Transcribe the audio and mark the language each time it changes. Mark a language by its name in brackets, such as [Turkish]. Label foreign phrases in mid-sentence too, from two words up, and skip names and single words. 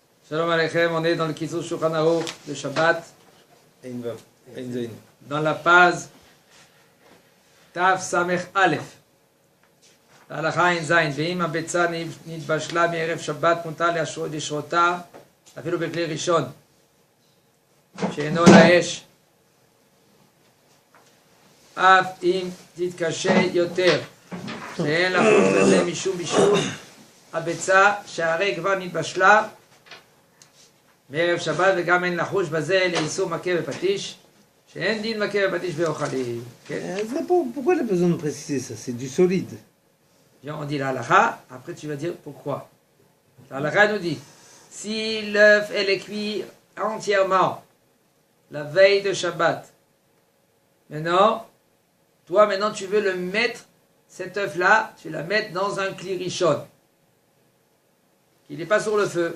[Hebrew] שלום עליכם, [French] on est dans le Kitzur Shulchan Aruch de Shabbat, dans la page Tav Samech Aleph. [Hebrew] ההלכה אין זין, ואם הביצה נתבשלה מערב שבת מותר לשרותה אפילו בכלי ראשון שאינו לאש, אף אם תתקשה יותר, שאין לחוש בזה משום בישול הביצה שהרי כבר נתבשלה מערב שבת, וגם אין לחוש בזה לאיסור מכה בפטיש, שאין דין מכה בפטיש ואוכלים. [French] Pourquoi il a besoin de préciser ça? C'est du solide. On dit la halakha, après tu vas dire pourquoi. La halakha nous dit, si l'œuf est cuit entièrement la veille de Shabbat, maintenant tu veux le mettre, cet œuf-là, tu la mets dans un [Hebrew] כלי ראשון, [French] qui n'est pas sur le feu.